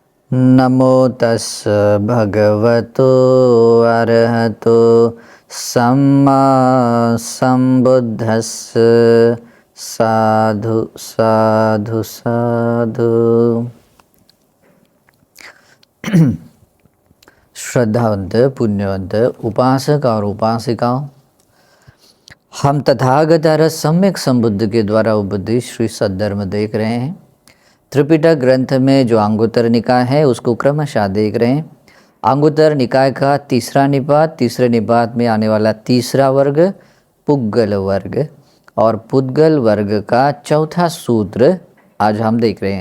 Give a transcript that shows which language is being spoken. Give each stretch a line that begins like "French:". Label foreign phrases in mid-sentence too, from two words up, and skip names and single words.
Pali: नमो तस् भगवतो अरहतो सम्मा संबुद्धस्स साधु साधु साधु।
Hindi: श्रद्धावंत पुण्यवंत उपासक और उपासिकाओं, हम तथागत सम्यक संबुद्ध के द्वारा उपदेश श्री सद्धर्म देख रहे हैं। त्रिपिटक ग्रंथ में जो अंगुत्तर निकाय है उसको क्रमशः देख रहे हैं। अंगुत्तर निकाय का तीसरा निपात, तीसरे निपात में आने वाला तीसरा वर्ग पुद्गल वर्ग, और पुद्गल वर्ग का चौथा सूत्र आज हम देख रहे हैं।